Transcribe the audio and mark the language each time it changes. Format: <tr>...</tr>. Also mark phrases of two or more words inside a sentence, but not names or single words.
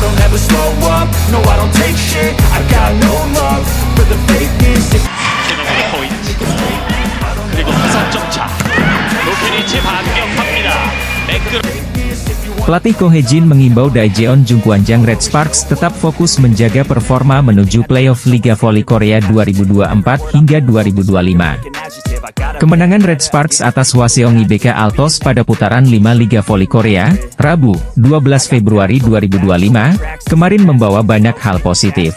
<en>never slow up, no I don't take shit. I got no love for the fakeness.</en> <ko>최정훈의 포인트 그리고 5점 차 로케니치 반격합니다. 백드로</ko> <id>Pelatih Ko Hee-jin mengimbau Daejeon Jungkwanjang Red Sparks tetap fokus menjaga performa menuju playoff Liga Voli Korea 2024 hingga 2025. Kemenangan Red Sparks atas Hwaseong IBK Altos pada putaran 5 Liga Voli Korea, Rabu, 12 Februari 2025, kemarin membawa banyak hal positif.</id>